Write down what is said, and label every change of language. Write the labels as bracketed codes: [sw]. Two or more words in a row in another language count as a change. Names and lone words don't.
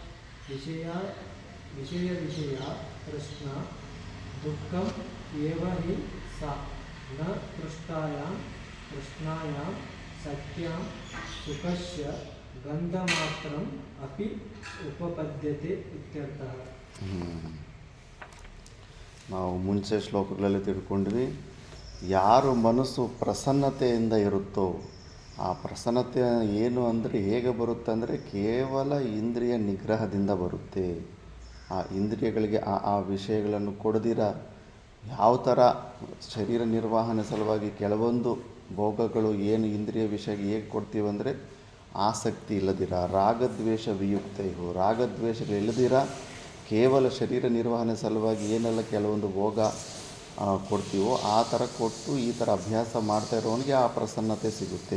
[sa] तृष्णा दुःखम् एव हि सा न तृष्णायां सत्यां सुखस्य गन्धमात्रम् अपि उपपद्यते इत्यर्थः। [kn] ನಾವು ಮುಂಚೆ ಶ್ಲೋಕಗಳಲ್ಲಿ ತಿಳ್ಕೊಂಡ್ವಿ, ಯಾರು ಮನಸ್ಸು ಪ್ರಸನ್ನತೆಯಿಂದ ಇರುತ್ತೋ ಆ ಪ್ರಸನ್ನತೆ ಏನು ಅಂದರೆ ಹೇಗೆ ಬರುತ್ತೆ ಅಂದರೆ ಕೇವಲ ಇಂದ್ರಿಯ ನಿಗ್ರಹದಿಂದ ಬರುತ್ತೆ. ಆ ಇಂದ್ರಿಯಗಳಿಗೆ ಆ ವಿಷಯಗಳನ್ನು ಕೊಡದಿರ ಯಾವ ಥರ ಶರೀರ ನಿರ್ವಹಣೆ ಸಲುವಾಗಿ ಕೆಲವೊಂದು ಭೋಗಗಳು ಏನು ಇಂದ್ರಿಯ ವಿಷಯಕ್ಕೆ ಹೇಗೆ ಕೊಡ್ತೀವಂದರೆ ಆಸಕ್ತಿ ಇಲ್ಲದಿರ, [sa] ರಾಗದ್ವೇಷ ವಿಯುಕ್ತೈಹು, [kn] ರಾಗದ್ವೇಷಗಳಿಲ್ಲದಿರ ಕೇವಲ ಶರೀರ ನಿರ್ವಹಣೆ ಸಲುವಾಗಿ ಏನೆಲ್ಲ ಕೆಲವೊಂದು ಭೋಗ ಕೊಡ್ತೀವೋ ಆ ಥರ ಕೊಟ್ಟು ಈ ಥರ ಅಭ್ಯಾಸ ಮಾಡ್ತಾ ಇರೋನಿಗೆ ಆ ಪ್ರಸನ್ನತೆ ಸಿಗುತ್ತೆ.